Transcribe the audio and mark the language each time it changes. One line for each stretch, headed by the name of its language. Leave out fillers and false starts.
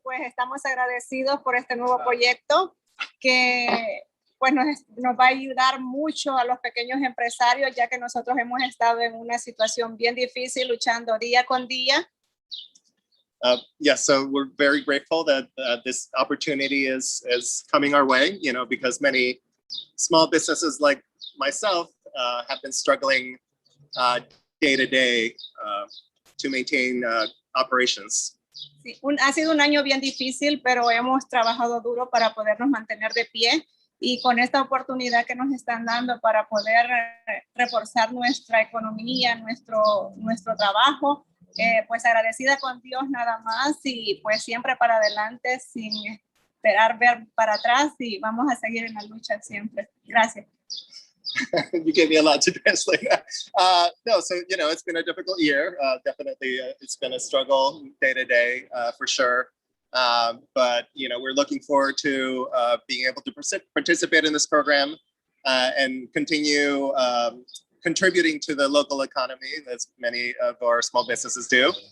Spanish: Pues estamos agradecidos por este nuevo proyecto que pues nos va a ayudar mucho a los pequeños empresarios, ya que nosotros hemos estado en una situación bien difícil, luchando día con día.
English: Yes, so we're very grateful that this opportunity is coming our way, because many small businesses like myself have been struggling day to day to maintain operations.
Spanish: Sí, ha sido un año bien difícil, pero hemos trabajado duro para podernos mantener de pie, y con esta oportunidad que nos están dando para poder reforzar nuestra economía, nuestro trabajo, pues agradecida con Dios nada más, y pues siempre para adelante sin esperar ver para atrás y vamos a seguir en la lucha siempre. Gracias.
English: You gave me a lot to translate. No, so, you know, it's been a difficult year. Definitely, it's been a struggle day to day, for sure. But, you know, we're looking forward to being able to participate in this program and continue contributing to the local economy, as many of our small businesses do.